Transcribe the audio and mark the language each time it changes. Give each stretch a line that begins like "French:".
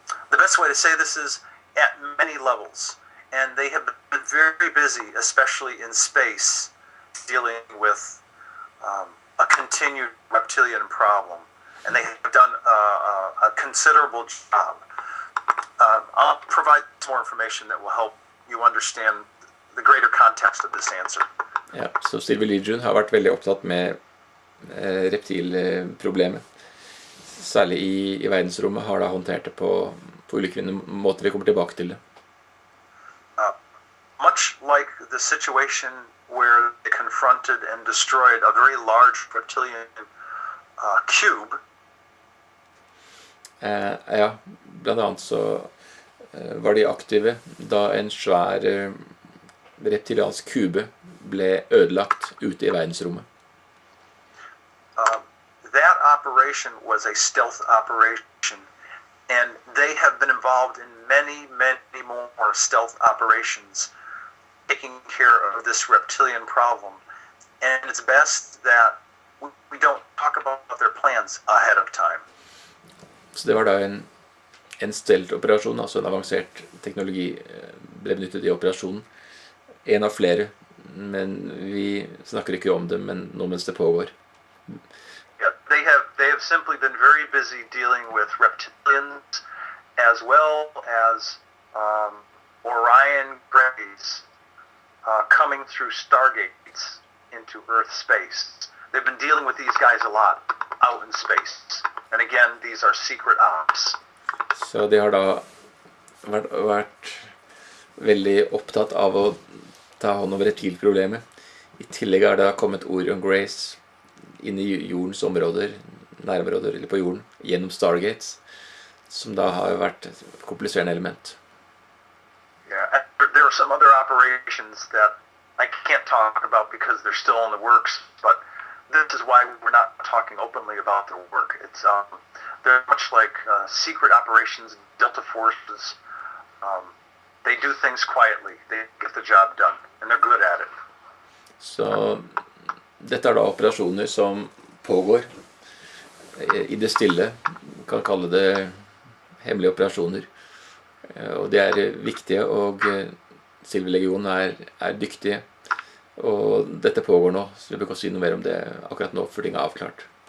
English: the best way to say this is at many levels, and they have been very busy, especially in space, dealing with a continued reptilian problem, and they have done a considerable job. I'll provide more information that will help you understand the greater context of this answer.
Norwegian: Ja, så Silver Legion har vært veldig opptatt med reptilproblemet. Særlig i verdensrommet har da håndtert det på ulike måter. Vi kommer tilbake til det.
English: Much like the situation where they confronted and destroyed a very large reptilian cube.
Norwegian: Ja, blant annet så var de aktive da en svær reptiliansk kube ble ødelagt ute i verdensrommet.
English: That operation was a stealth operation, and they have been involved in many more stealth operations taking care of this reptilian problem. And it's best that we don't talk about their plans ahead of time.
Norwegian: Så det var da en stealth-operasjon, altså en avansert teknologi ble benyttet i operasjonen. En av flere, men vi snakker ikke om det, men nå mens det pågår.
English: Yeah, they have simply been very busy dealing with reptilians as well as Orion grays coming through stargates into Earth space. They've been dealing with these guys a lot out in space. And again, these are secret ops.
Norwegian: Så de har da vært veldig opptatt av å ta hånd om reptilproblemet. I tillegg er det kommet Orion Grace inn i jordens områder, nærområder eller på jorden, gjennom Stargates, som da har vært et kompliserende element.
English: Yeah, there are some other operations that I can't talk about because they're still in the works, but this is why we're not talking openly about their work. It's they're much like secret operations, Delta forces, They do things quietly. They get the job done, and they're good at it.
Norwegian: Så dette da operasjoner som pågår i det stille. Vi kan kalle det hemmelige operasjoner. Og de viktige, og Silverlegionen dyktige. Og dette pågår nå, så vi kan ikke si noe mer om det akkurat nå, for ting avklart.